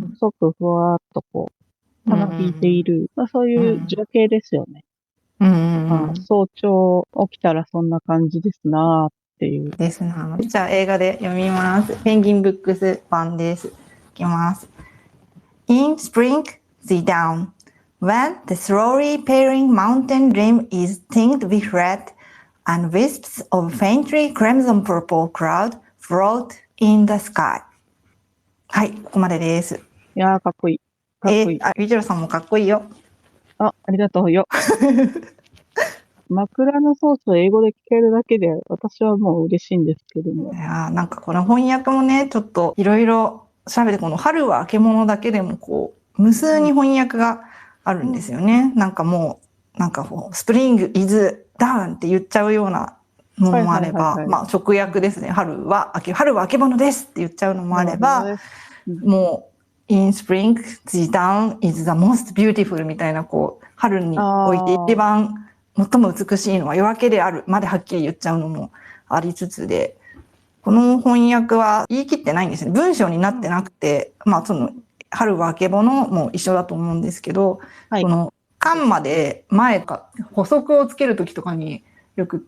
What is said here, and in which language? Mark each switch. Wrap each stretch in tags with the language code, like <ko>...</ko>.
<ja>うん。細くふわーっとこう、うん。たなびいている、まあ、そううん。いううん情景ですよね。うんうまあ、ん。早朝起きたらそんな感じですなーっていう。ですな。じゃあ映画で読みます。ペンギンブックス版です。いきます。</ja> <en>In spring, the dawn, when the slowly paling mountain rim is tinged with red, and wisps of faintly crimson purple cloud float in the sky.</en> <ja>はい、ここまでです。いやー、かっこいい。かっこいい。あ、ビジュラさんもかっこいいよ。あ、ありがとうよ。枕草子を英語で聞けるだけで、私はもう嬉しいんですけども。いやなんかこの翻訳もね、ちょっといろいろ調べて、この春は明け物だけでもこう、無数に翻訳があるんですよね。なんかもう、なんかこう、</ja> <en>スプリングイズダウン</en> <ja>って言っちゃうようなのはいもあれば、はいはいはい。まあ直訳ですね。春は明け物ですって言っちゃうのもあなるれば、ほどです。うん、もう、</ja> <en>in spring, the dawn is the most beautiful</en> <ja>みたいな、こう、春において一あ番最も美しいのは夜明けであるまではっきり言っちゃうのもありつつで、この翻訳は言い切ってないんですね。文章になってなくて、まあその、春はあけぼのも一緒だと思うんですけど、はい。この、カンマで前か、補足をつけるときとかによく</ja>